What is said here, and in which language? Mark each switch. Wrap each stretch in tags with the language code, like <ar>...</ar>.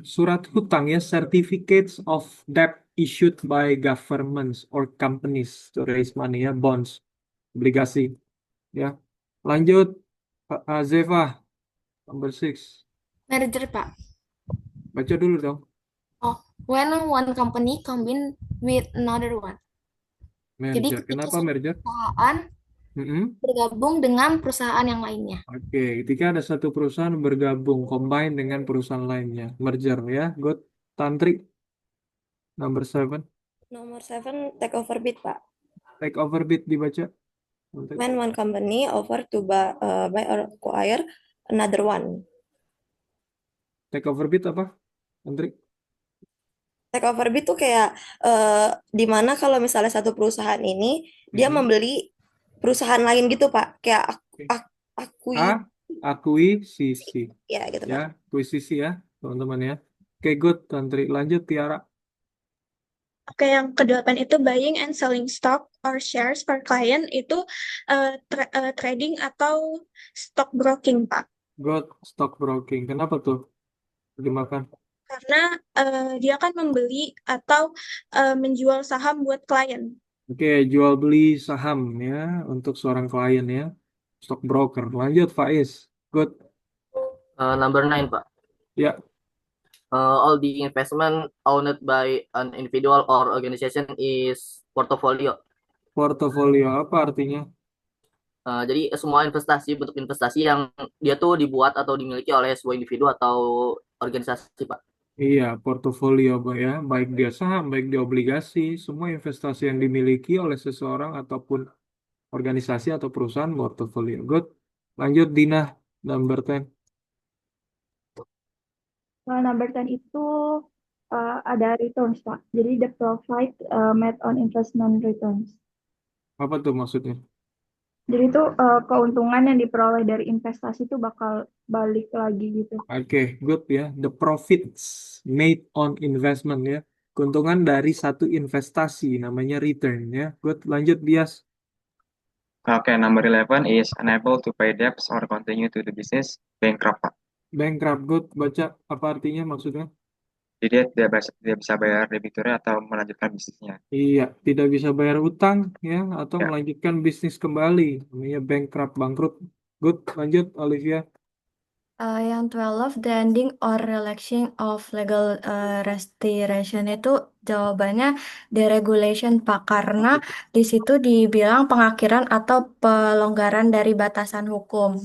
<id>Surat hutang ya,</id> <en>certificates of debt issued by governments or companies to raise money ya, bonds,</en> <id>obligasi ya. Lanjut, Pak Zeva, number 6. Merger, Pak. Baca dulu dong.</id> <en>When one company combine with another one.</en> <id>Jadi Merger. ketika Kenapa suatu merger? perusahaan bergabung dengan perusahaan yang lainnya. Oke, ketika ada satu perusahaan bergabung, combine dengan perusahaan lainnya, merger ya.</id> <en>Good. Tantri, number 7.</en> <id>Nomor 7 take over bid, Pak. Take over bid dibaca. Tantri.</id> <en>When one company offer to buy or acquire another one.</en> <id>Take over bid apa? Tantri. Take over bid tuh kayak di mana kalau misalnya satu perusahaan ini dia membeli perusahaan lain gitu, Pak. Kayak Akuisisi. Ya, gitu, Pak. Ya, akuisisi ya, teman-teman ya. Oke, good, Tantri. Lanjut, Tiara. Oke, yang ke-8 itu</id> <en>buying and selling stock or shares for client</en> <id>itu trading atau stock broking, Pak. Good, stock broking. Kenapa tuh? Dimakan. Karena dia kan membeli atau menjual saham buat klien. Oke, jual beli saham ya untuk seorang klien ya. Stock broker. Lanjut, Faiz. Good.</id> <en>Number 9, Pak.</en> <id>Ya.</id> <en>All the investment owned by an individual or organization is portfolio.</en> <id>Portfolio apa artinya? Jadi semua bentuk investasi yang dia tuh dibuat atau dimiliki oleh sebuah individu atau organisasi, Pak. Iya, portofolio ya, baik dia saham, baik dia obligasi, semua investasi yang dimiliki oleh seseorang ataupun organisasi atau perusahaan portofolio. Good. Lanjut, Dina, number 10. Number 10 itu ada returns, Pak.</id> <en>Jadi the profit made on investment returns.</en> <id>Apa tuh maksudnya? Jadi itu keuntungan yang diperoleh dari investasi itu bakal balik lagi gitu. Oke, good ya.</id> <en>The profits made on investment ya.</en> <id>Keuntungan dari satu investasi namanya return ya. Good, lanjut Bias.</id> <en>Okay, number 11 is unable to pay debts or continue to the business, bankrupt, Pak.</en> <id>Bankrupt, good. Baca apa artinya maksudnya? Jadi dia tidak bisa bayar debiturnya atau melanjutkan bisnisnya. Iya, tidak bisa bayar utang ya atau Ya. melanjutkan bisnis kembali. Namanya bankrupt, bangkrut. Good, lanjut Olivia. Yang 12,</id> <en>the ending or relaxing of legal restoration</en> <id>itu jawabannya deregulation, Pak, karena di situ dibilang pengakhiran atau pelonggaran dari batasan hukum.</id>